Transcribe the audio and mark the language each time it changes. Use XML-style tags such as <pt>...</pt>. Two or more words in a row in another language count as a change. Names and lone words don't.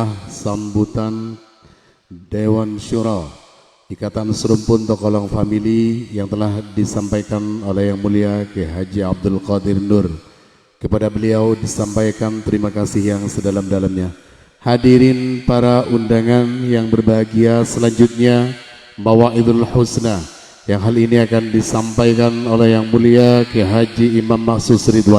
<id>sambutan Dewan Syura Ikatan Serumpun Tokolong Family yang telah disampaikan oleh Yang Mulia Kiai Haji Abdul Qadir Nur. Kepada beliau disampaikan terima kasih yang sedalam-dalamnya. Hadirin para undangan yang berbahagia, selanjutnya Mawaidul Husna yang hal ini akan disampaikan oleh Yang Mulia Kiai Haji Imam Mahsus Ridwan.</id>